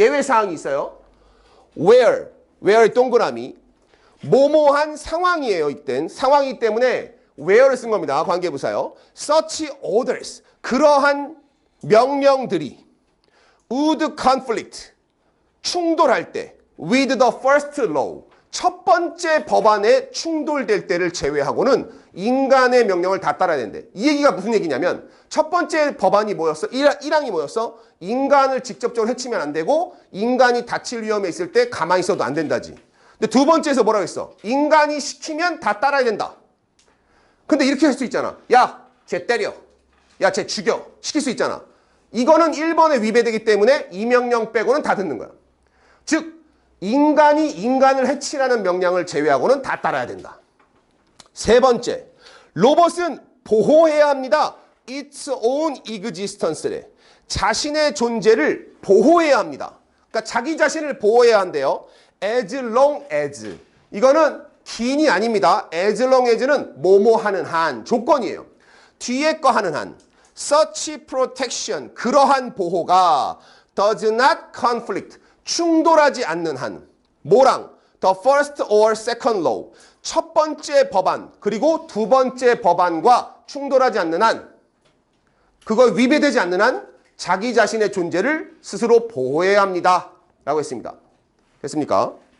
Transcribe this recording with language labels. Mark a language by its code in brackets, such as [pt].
[ko] 예외사항이 있어요. where의 동그라미. 뭐뭐한 상황이에요. 이땐 상황이기 때문에 where를 쓴 겁니다. 관계부사요. [en] such orders. [ko] 그러한 명령들이 [en] would conflict. [ko] 충돌할 때 [en] with the first law. [ko] 첫 번째 법안에 충돌될 때를 제외하고는 인간의 명령을 다 따라야 된대. 이 얘기가 무슨 얘기냐면 첫 번째 법안이 뭐였어? 1항이 뭐였어? 인간을 직접적으로 해치면 안 되고 인간이 다칠 위험에 있을 때 가만히 있어도 안 된다지. 근데 두 번째에서 뭐라고 했어? 인간이 시키면 다 따라야 된다. 근데 이렇게 할 수 있잖아. 야, 쟤 때려. 야, 쟤 죽여. 시킬 수 있잖아. 이거는 1번에 위배되기 때문에 이 명령 빼고는 다 듣는 거야. 즉 인간이 인간을 해치라는 명령을 제외하고는 다 따라야 된다. 세 번째, 로봇은 보호해야 합니다. [en] Its own existence래. [ko] 자신의 존재를 보호해야 합니다. 그러니까 자기 자신을 보호해야 한대요. [en] As long as. [ko] 이거는 긴이 아닙니다. As long as는 뭐뭐 하는 한 조건이에요. 뒤에 거 하는 한. [en] Such protection. [ko] 그러한 보호가 [en] does not conflict. [ko] 충돌하지 않는 한. 뭐랑? [en] The first or second law. [ko] 첫 번째 법안 그리고 두 번째 법안과 충돌하지 않는 한. 그걸 위배되지 않는 한 자기 자신의 존재를 스스로 보호해야 합니다. 라고 했습니다. 됐습니까?